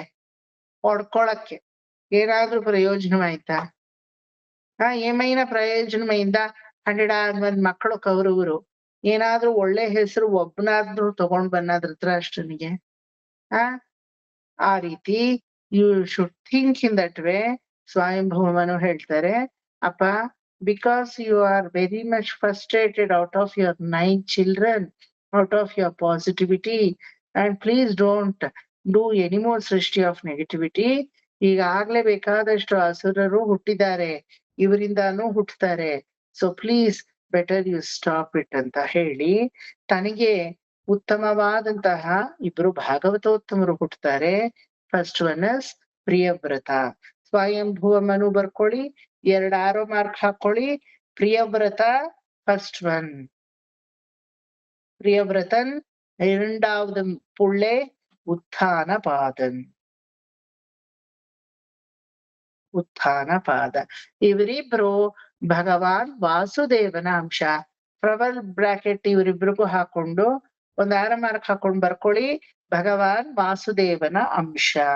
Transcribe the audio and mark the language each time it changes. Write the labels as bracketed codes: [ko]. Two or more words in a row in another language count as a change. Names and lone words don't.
[kn] ಹೊಡ್ಕೊಳಕ್ಕೆ. ಏನಾದ್ರೂ ಪ್ರಯೋಜನವಾಯ್ತಾ? [te] ఏమైనా ప్రయోజనమైందా? [kn] 101 ಮಕ್ಕಳು ಕೌರವರು. ಏನಾದ್ರೂ ಒಳ್ಳೆ ಹೆಸರು ಒಬ್ಬನಾದ್ರೂ ತಗೊಂಡ್ ಬನ್ನ ಧೃತರಾಷ್ಟ್ರನಿಗೆ? ಆ ರೀತಿ [en] you should think in that way. [kn] ಸ್ವಯಂಭವನು ಹೇಳ್ತಾರೆ, ಅಪ್ಪ, [en] because you are very much frustrated out of your 9 children, out of your positivity, and please don't do any more ಸೃಷ್ಟಿ of negativity. [kn] ಈಗಾಗ್ಲೇ ಬೇಕಾದಷ್ಟು ಅಸುರರು ಹುಟ್ಟಿದ್ದಾರೆ, ಇವರಿಂದಾನು ಹುಟ್ಟುತ್ತಾರೆ. [en] so please better you stop it [kn] ಅಂತ ಹೇಳಿ, ತನಗೆ ಉತ್ತಮವಾದಂತಹ 2 ಭಾಗವತೋತ್ತಮರು ಹುಟ್ಟುತ್ತಾರೆ. [en] first one is ಪ್ರಿಯವ್ರತ. [kn] ಸ್ವಯಂಭುವ ಮನು ಬರ್ಕೊಳ್ಳಿ, 2 [en] arrow mark [kn] ಹಾಕೊಳ್ಳಿ. ಪ್ರಿಯವ್ರತ [en] first one, [kn] ಪ್ರಿಯವ್ರತನ್. [ta] 2வது புள்ளே உத்தானபாதன். [kn] ಉತ್ಥಾನಪಾದ. ಇವರಿಬ್ರು ಭಗವಾನ್ ವಾಸುದೇವನ ಅಂಶ. ಪ್ರಬಲ್ ಬ್ರಾಕೆಟ್ ಇವರಿಬ್ರಿಗೂ ಹಾಕೊಂಡು 1 [en] arrow mark [kn] ಹಾಕೊಂಡು ಬರ್ಕೊಳ್ಳಿ, ಭಗವಾನ್ ವಾಸುದೇವನ ಅಂಶ.